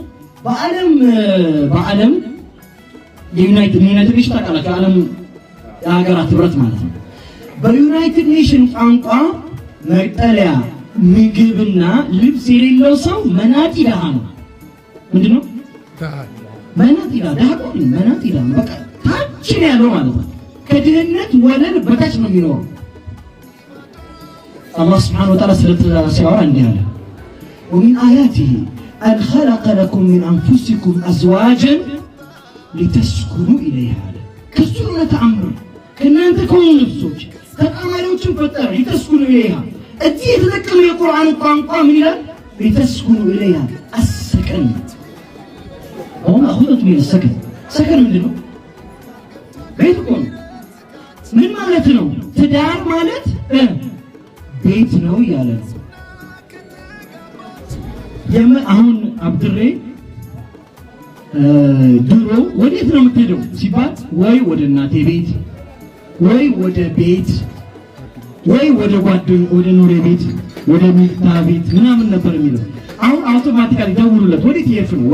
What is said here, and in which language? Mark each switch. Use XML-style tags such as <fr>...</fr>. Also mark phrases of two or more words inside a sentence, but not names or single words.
<am>በዓለም የዩናይትድ ኔሽን ታውቃላችሁ፣ ዓለም የሀገራት ህብረት ማለት ነው። በዩናይትድ ኔሽን ቋንቋ መጠለያ፣ ምግብና ልብስ የሌለው ሰው መናጢ ደሃ ነው። ምንድነው? መናጢ ደሃ ነው። መናጢ ደሃ በቃ ታች ነው ያለው ማለት ነው። ከድህነት ወለል በታች ነው የሚኖረው። አላህ</am> <ar>سبحانه وتعالى</ar> <am>ሲያወራ እንዲህ አለ</am> <ar>ومن آياته أن خلق لكم من أنفسكم أزواجا لتسكنوا إليها كسر</ar> <am>ተአምር ከእናንተ ከሆኑ ነፍሶች ተጣማሪዎችን ፈጠረ</am> <ar>لتسكنوا إليها</ar> <am>እዚህ የተጠቀመው የቁርአን ቋንቋ ምን ይላል?</am> <ar>لتسكنوا إليها السكن هون أخذت من السكن سكن</ar> <am>ምንድን ነው? ቤት እኮ ነው። ምን ማለት ነው? ትዳር ማለት ቤት ነው ያለ ነው። አሁን አብድሬ ድሮ ወዴት ነው የምትሄደው ሲባል ወይ ወደ እናቴ ቤት ወይ ወደ ቤት ወይ ወደ ጓደኞቼ ወደ ኑሬ ቤት ወደ ሚፍታ ቤት ምናምን ነበር የሚለው። አሁን አውቶማቲካሊ ደውሉለት ወዴት ይሄፍ ነው?</am>